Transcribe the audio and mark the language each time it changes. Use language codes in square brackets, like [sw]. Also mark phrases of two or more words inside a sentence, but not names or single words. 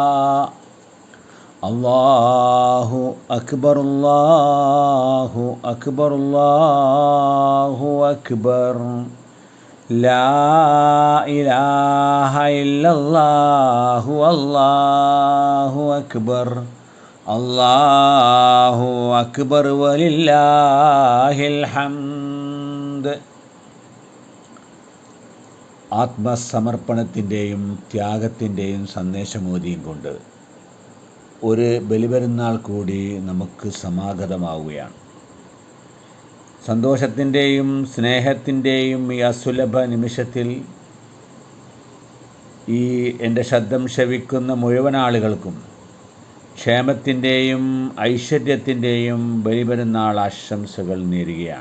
[ar] الله أكبر الله أكبر الله أكبر. لا إله إلا الله والله أكبر. الله أكبر ولله الحمد. [ml] ആത്മസമർപ്പണത്തിൻ്റെയും ത്യാഗത്തിൻ്റെയും സന്ദേശമോദിയും കൊണ്ട് ഒരു ബലിപെരുന്നാൾ കൂടി നമുക്ക് സമാഗതമാവുകയാണ്. സന്തോഷത്തിൻ്റെയും സ്നേഹത്തിൻ്റെയും ഈ അസുലഭ നിമിഷത്തിൽ ഈ എൻ്റെ ശബ്ദം ശ്രവിക്കുന്ന മുഴുവൻ ആളുകൾക്കും ക്ഷേമത്തിൻ്റെയും ഐശ്വര്യത്തിൻ്റെയും ബലിപെരുന്നാൾ ആശംസകൾ നേരുകയാണ്.